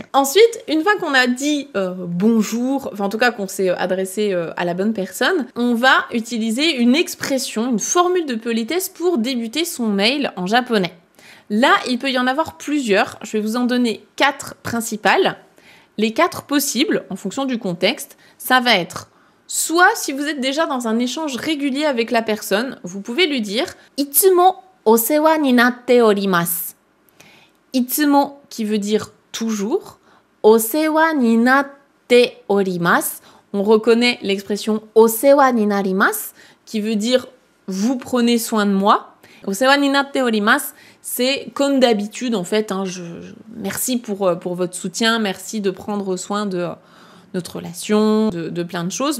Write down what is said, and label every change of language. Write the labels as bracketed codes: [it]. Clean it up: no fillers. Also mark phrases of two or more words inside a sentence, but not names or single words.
[fr] Ensuite, une fois qu'on a dit bonjour, enfin en tout cas qu'on s'est adressé à la bonne personne, on va utiliser une expression, une formule de politesse pour débuter son mail en japonais. Là, il peut y en avoir plusieurs. Je vais vous en donner 4 principales. Les 4 possibles, en fonction du contexte, ça va être soit si vous êtes déjà dans un échange régulier avec la personne, vous pouvez lui dire « [ja] いつもお世話になっております ». [fr] Itsumo qui veut dire toujours, [ja] お世話になっております. [fr] On reconnaît l'expression [ja] お世話になります [fr] qui veut dire vous prenez soin de moi. [ja] お世話になっております, [fr] c'est comme d'habitude en fait. Merci pour votre soutien, merci de prendre soin de notre relation, de plein de choses.